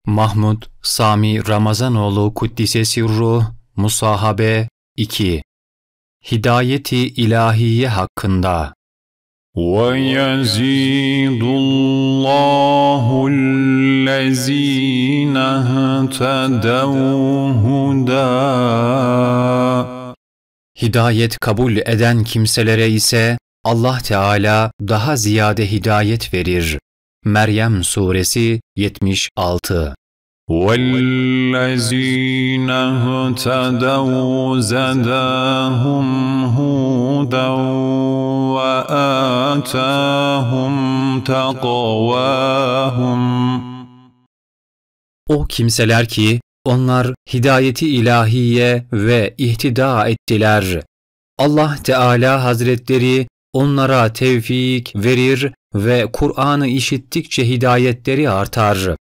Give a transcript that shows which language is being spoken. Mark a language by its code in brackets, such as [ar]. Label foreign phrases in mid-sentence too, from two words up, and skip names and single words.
[tr] Mahmud Sami Ramazanoğlu [ar] قدس سره [tr] Musahabe 2 Hidayeti İlahiye hakkında. [ar] وَيَزِيدُ اللّٰهُ الَّذ۪ينَ اهْتَدَوْا هُدًى. [tr] Hidayet kabul eden kimselere ise Allah Teala daha ziyade hidayet verir. Meryem Suresi 76. [ar] وَالَّذ۪ينَ اهْتَدَوْا زَادَاهُمْ هُدًى وَآتَاهُمْ تَقْوَاهُمْ. [tr] O kimseler ki onlar hidayeti ilahiye ve ihtida ettiler. Allah Teala Hazretleri onlara tevfik verir ve Kur'an'ı işittikçe hidayetleri artar.